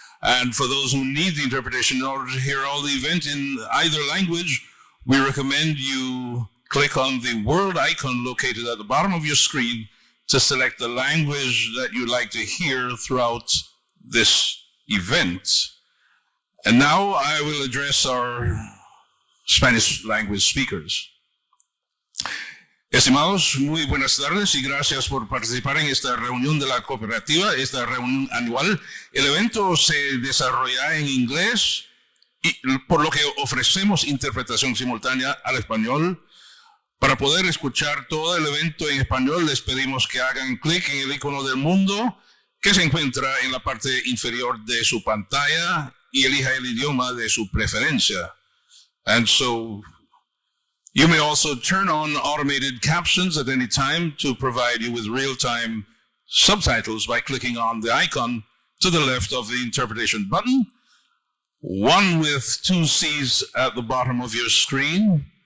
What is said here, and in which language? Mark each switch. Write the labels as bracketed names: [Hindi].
[English] And for those who need the interpretation in order to hear all the event in either language, we recommend you click on the world icon located at the bottom of your screen to select the language that you'd like to hear throughout this event. And now I will address our Spanish language speakers. [Spanish] Estimados, muy buenas tardes y gracias por participar en esta reunión de la cooperativa, esta reunión anual. El evento se desarrollará en inglés, y por lo que ofrecemos interpretación simultánea al español. Para poder escuchar todo el evento en español, les pedimos que hagan clic en el icono del mundo que se encuentra en la parte inferior de su pantalla y elija el idioma de su preferencia. [English] And so you may also turn on automated captions at any time to provide you with real-time subtitles by clicking on the icon to the left of the interpretation button, one with two C's at the bottom of your screen.